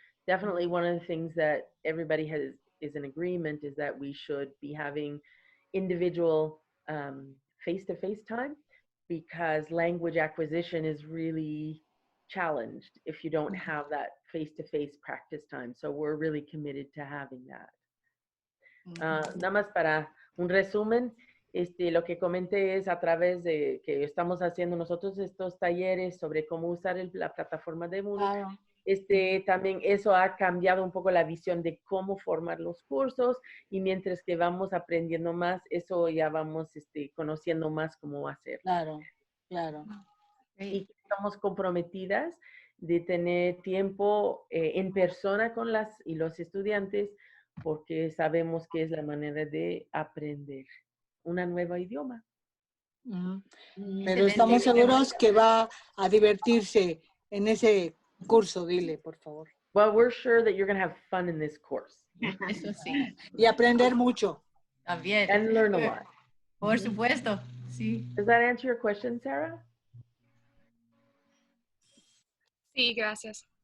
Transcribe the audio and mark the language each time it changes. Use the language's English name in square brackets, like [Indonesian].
[English] Definitely one of the things that everybody is in agreement is that we should be having individual face-to-face time, because language acquisition is really challenged if you don't have that face-to-face practice time. So we're really committed to having that. [Spanish] Nada más para un resumen, lo que comenté es a través de que estamos haciendo nosotros estos talleres sobre cómo usar la plataforma de Moodle. También eso ha cambiado un poco la visión de cómo formar los cursos, y mientras que vamos aprendiendo más, eso ya vamos conociendo más cómo hacer. Claro, claro. Y estamos comprometidas de tener tiempo en persona con las y los estudiantes, porque sabemos que es la manera de aprender una nueva idioma. Pero estamos seguros que va a divertirse en ese curso, dile, por favor. [English] Well, we're sure that you're going to have fun in this course. [Spanish] Eso sí. Y aprender mucho. También. [English] And learn a lot. [Spanish] Por supuesto, sí. [English] Does that answer your question, Sarah? [Spanish] Sí, gracias.